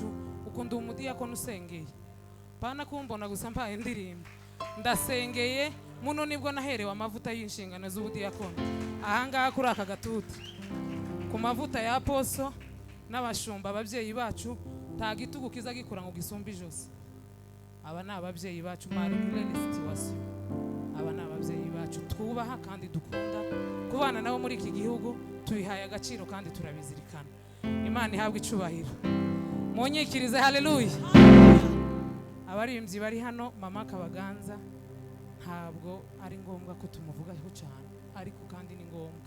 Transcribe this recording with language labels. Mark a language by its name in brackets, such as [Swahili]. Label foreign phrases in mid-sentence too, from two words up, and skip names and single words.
[Kinyarwanda] Uko ndi umudiyakoni usengeye, pana kumbona gusa mpaye indirimbo ndasengeye. Muno nibwo naherewe amavuta y'inshingano z'ubudiyakoni ahangaha kuri aka gatuti ku mavuta ya aposo n'abashumba ababyeyi bacu. Nta gitugu kiza gikura ngo gisumbe ijosi. Aba ni ababyeyi bacu [French] malgré les situations. [Kinyarwanda] Aba ni ababyeyi bacu twubaha kandi dukunda. Kubana nabo muri iki gihugu tubihaye agaciro kandi turabizirikana. Imana ihabwa icubahiro. Munyikirize haleluya. Abaririmbyi bari hano, Mama Kabaganza ntabwo ari ngombwa ko tumuvugaho cyane, ariko kandi ni ngombwa.